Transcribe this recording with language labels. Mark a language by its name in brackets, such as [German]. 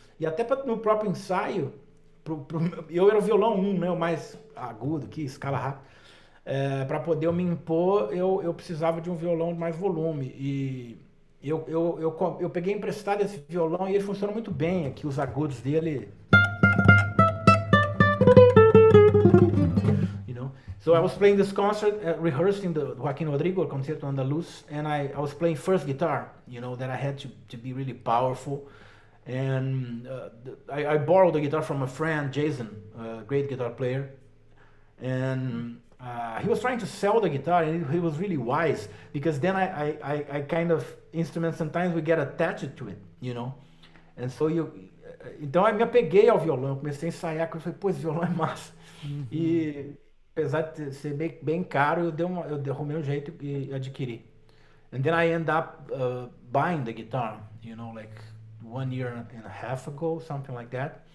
[Portuguese] E até no próprio ensaio, eu era o violão 1, né, o mais agudo, que escala rápido. Para poder eu me impor, eu precisava de um violão de mais volume. E eu peguei emprestado esse violão e ele funciona muito bem. Aqui os agudos dele, [English] you know. So I was playing this concert, rehearsing the Joaquin Rodrigo Concerto Andaluz, and I was playing first guitar, you know, that I had to be really powerful. And I borrowed the guitar from a friend, Jason, a great guitar player. And he was trying to sell the guitar, and he was really wise, because then I kind of, instruments sometimes we get attached to it, you know. And so [Portuguese] então eu me apeguei ao violão, comecei a ensaiar, eu falei, pô, esse violão é massa. Uhum. E apesar de ser bem caro, eu arrumei um jeito e adquiri. [English] And then I end up buying the guitar, you know, like 1 year and a half ago, something like that.